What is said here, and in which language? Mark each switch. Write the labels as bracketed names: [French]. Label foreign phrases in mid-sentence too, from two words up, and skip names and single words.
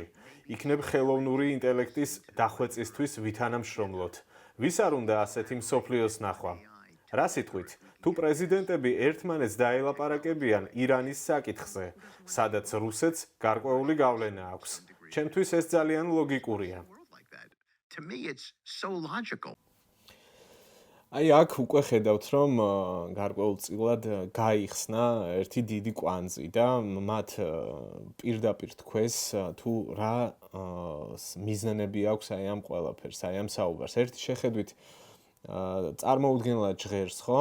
[Georgian] იქნებ ხელოვნური ინტელექტის დახვეწისთვის ვითანამშრომლოთ. ვის არ უნდა ასეთი მსოფლიოს ნახვა? რა სიტყვით? თუ პრეზიდენტები ერთმანეთს დაელაპარაკებიან ირანის საკითხზე, სადაც რუსეთს გარკვეული გავლენა აქვს. ჩემთვის ეს ძალიან ლოგიკურია. [English] World like that. To me, it's so logical. [Georgian] აი აქ უკვე ხედავთ, რომ გარკვეულწილად გაიხსნა ერთი დიდი კვანძი და მათ პირდაპირ თქვეს თუ რა მიზნები აქვს აი ამ ყველაფერს, აი ამ საუბარს. ერთი შეხედვით წარმოუდგენლად ჟღერს, ხო?